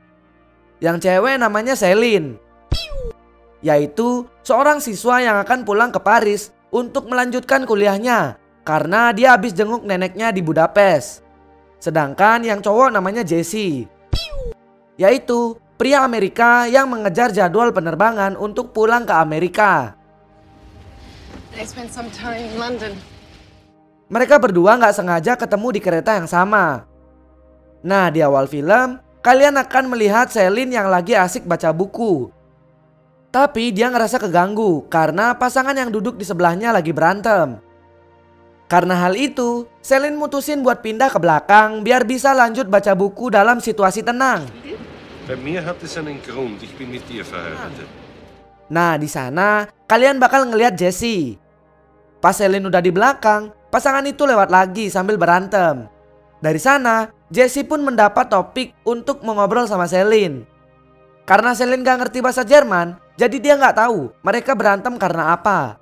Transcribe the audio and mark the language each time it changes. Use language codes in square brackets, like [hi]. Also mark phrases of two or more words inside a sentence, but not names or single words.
[id] Yang cewek namanya Celine, yaitu seorang siswa yang akan pulang ke Paris untuk melanjutkan kuliahnya karena dia habis jenguk neneknya di Budapest. Sedangkan yang cowok namanya Jesse, yaitu pria Amerika yang mengejar jadwal penerbangan untuk pulang ke Amerika. [en] I spent some time in London. [id] Mereka berdua nggak sengaja ketemu di kereta yang sama. Nah, di awal film, kalian akan melihat Celine yang lagi asik baca buku. Tapi dia ngerasa keganggu karena pasangan yang duduk di sebelahnya lagi berantem. Karena hal itu, Celine mutusin buat pindah ke belakang biar bisa lanjut baca buku dalam situasi tenang. [de] Bei mir hat es einen Grund, ich bin mit dir verheiratet. [id] Nah, di sana kalian bakal ngelihat Jesse. Pas Celine udah di belakang, pasangan itu lewat lagi sambil berantem. Dari sana, Jesse pun mendapat topik untuk mengobrol sama Celine. Karena Celine gak ngerti bahasa Jerman, jadi dia gak tahu mereka berantem karena apa.